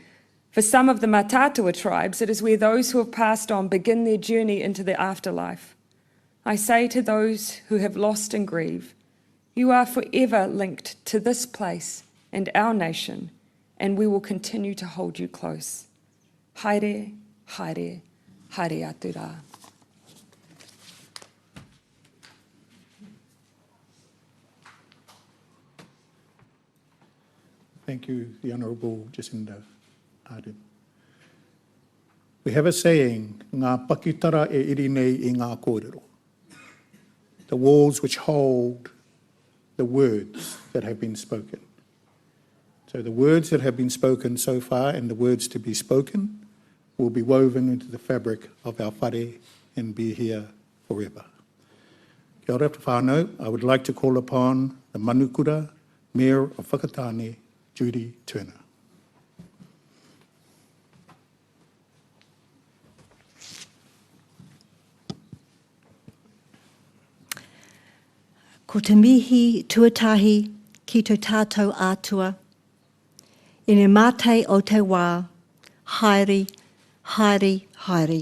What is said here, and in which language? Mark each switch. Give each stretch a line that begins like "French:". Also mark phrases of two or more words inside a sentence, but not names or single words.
English: For some of the Mataatua tribes, it is where those who have passed on begin their journey into the afterlife. I say to those who have lost and grieve, you are forever linked to this place and our nation, and we will continue to hold you close.
Māori: Haere, haere, haere atu rā.
English: Thank you, the Honourable Jacinda Ardern. We have a saying,
Māori: ngā pakitara e iri nei I ngā kōrero.
English: The walls which hold the words that have been spoken. So the words that have been spoken so far and the words to be spoken will be woven into the fabric of our whare and be here forever.
Māori: Kia ora whānau,
English: I would like to call upon the Manukura, Mayor of Whakatāne, Judy Turner. Ko te mihi tuatahi ki tō tātou ātua, I ne mātei o te wā, haere, haere, haere.